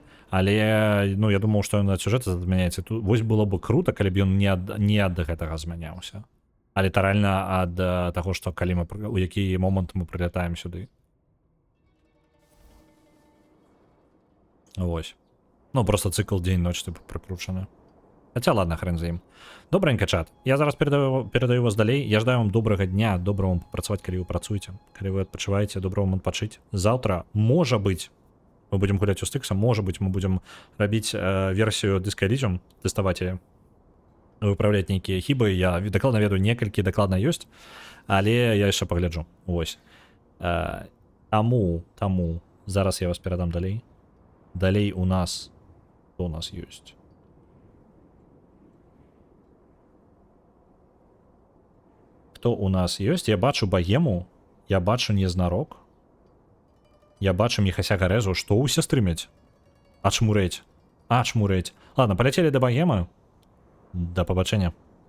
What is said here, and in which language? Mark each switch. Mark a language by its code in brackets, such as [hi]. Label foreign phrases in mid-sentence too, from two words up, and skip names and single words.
[be] Але, ну, я думаў, што ён ад сюжэта змяняецца. Тут вось было бы круто, калі б ён не ад гэтага змяняўся. А літаральна ад таго, што калі мы у які момант мы прылятаем сюды. Вось. Ну, просто цикл дзень-ноч типу прикручаны. [ru] Хотя ладно, хрен за ім. Добренько, чат. [uk] Я зараз передаю вас далей. [be] Я ждаю вам добрага дня, добра вам працаваць, калі вы працуеце. Калі вы адпачываеце, добра вам адпачыць. Заўтра, можа быць, мы будем гуляць у Стыкса, можа быць, мы будем рабіць версію Disco Elysium, тэставаць яе, выправляць нейкія хібы. Я дакладна ведаю, некалькі дакладна ёсць, але я яшчэ пагляджу. Вось. Таму, зараз я вас перадам далей. [ru] Далей у нас, что у нас есть? Кто у нас есть? [be] Я бачу Богему, я бачу Незнарок, я бачу Міхася Гарезу. Что усе стрымяць? Ачмурэць. [ru] Ладно, полетели до Богемы. [uk] До побачення.